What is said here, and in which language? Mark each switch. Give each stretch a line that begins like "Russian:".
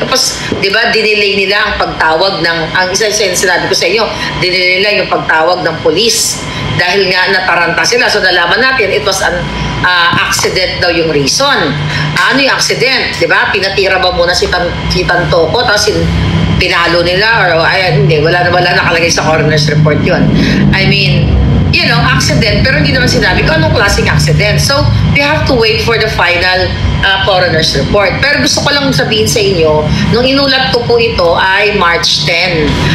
Filipino: Tapos, di ba, dinelay nila ang pagtawag ng, ang isa yung sinabi ko sa inyo, dinelay nila yung pagtawag ng police. Dahil nga nataranta sila. So, nalaman natin,
English: it was an accident
Filipino: daw yung reason. Ano yung accident? Di ba? Pinatira ba muna si Tantoco, tapos pinalo nila, or hindi, wala nakalagay sa coroner's report yun. I mean, you know, accident, pero hindi naman sinabi ko anong klaseng accident.
English: So, we have to wait for the final coroner's report.
Filipino: Pero gusto ko lang sabihin sa inyo, nung inulat ko po ito ay March 10.